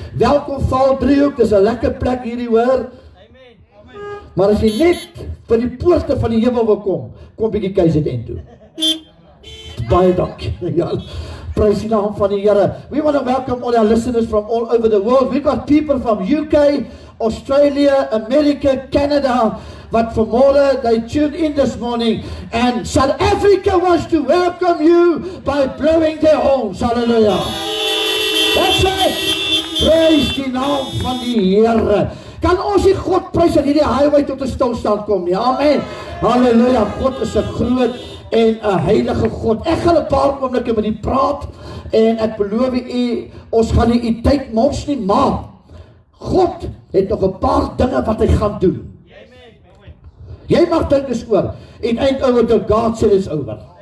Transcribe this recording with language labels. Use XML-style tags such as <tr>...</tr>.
<af>Welkom Vaal-Driehoek, dis 'n lekker plek hierdie hoor. Maar as jy net by die poorte van die hemel wil kom bietjie KZN toe. Baie dankie. Ja, praise die naam van die Here.</af> <en>We want to welcome all our listeners from all over the world. We've got people from UK, Australia, America, Canada, but from all they tuned in this morning. And South Africa wants to welcome you by blowing their horns. Hallelujah. That's it.</en> <af>Praise die naam van die Here. Kan ons nie God prys dat hierdie highway tot 'n stilstand kom nie. Amen. Halleluja. God is 'n groot en 'n heilige God. Ek gaan 'n paar oomblikke met u praat en ek beloof u, ons gaan nie u tyd mors nie, maar God het nog 'n paar dinge wat hy gaan doen. Jy mag dink is oor.</af> <en>It ain't over till God said it's over.</en>